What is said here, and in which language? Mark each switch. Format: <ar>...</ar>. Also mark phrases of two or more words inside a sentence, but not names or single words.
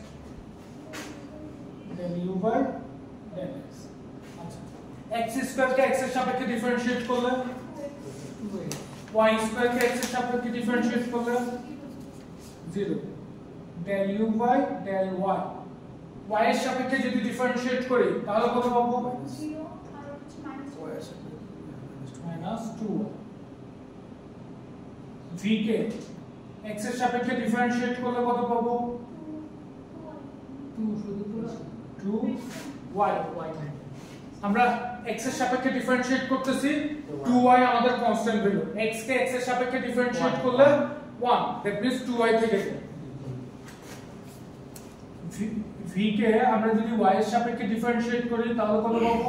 <en>del u by del x</en> <bn>আচ্ছা x স্কয়ার কে x এর সাপেক্ষে ডিফারেন্সিয়েট করলে y স্কয়ার কে x এর সাপেক্ষে ডিফারেন্সিয়েট করলে 0</bn> <en>del u by del y</en> <bn>y এর সাপেক্ষে যদি ডিফারেন্সিয়েট করি তাহলে কত পাবো minus 2 v কে x এর সাপেক্ষে ডিফারেন্সিয়েট করলে কত পাবো 2 শুধু 2y আমরা x এর সাপেক্ষে ডিফারেন্সিয়েট করতেছি 2y আমাদের</bn> <en>constant value</en> <bn>x কে x এর সাপেক্ষে ডিফারেন্সিয়েট করলে 1</bn> <en>that means</en> <bn>2y থেকে v কে আমরা যদি y এর সাপেক্ষে ডিফারেন্সিয়েট করি তাহলে কত পাবো</bn>